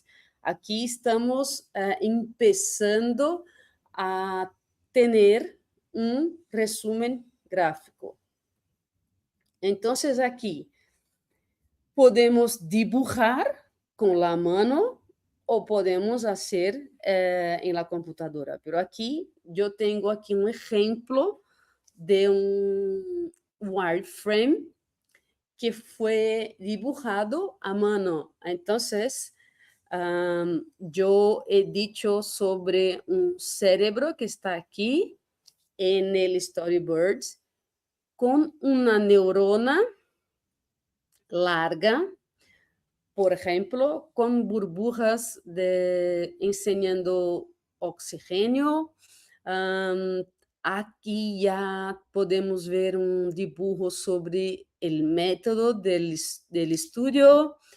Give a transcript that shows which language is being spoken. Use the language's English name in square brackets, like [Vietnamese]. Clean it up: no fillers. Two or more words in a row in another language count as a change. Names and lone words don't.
[Portuguese] Aqui estamos começando a ter um resumo gráfico. Então, aqui podemos dibujar com a mão ou podemos fazer em [Spanish] la computadora. [Portuguese] Pero aqui, eu tenho aqui um exemplo de um wireframe que foi [Spanish] dibujado a mano. [Portuguese] Então, eu [Spanish] he dicho [Portuguese] sobre um cérebro que está aqui [Spanish] en el storyboard [Portuguese] com uma neurona larga, [Spanish] por ejemplo, con burbujas enseñando oxígeno. Aquí ya podemos ver un dibujo sobre el método del estudio.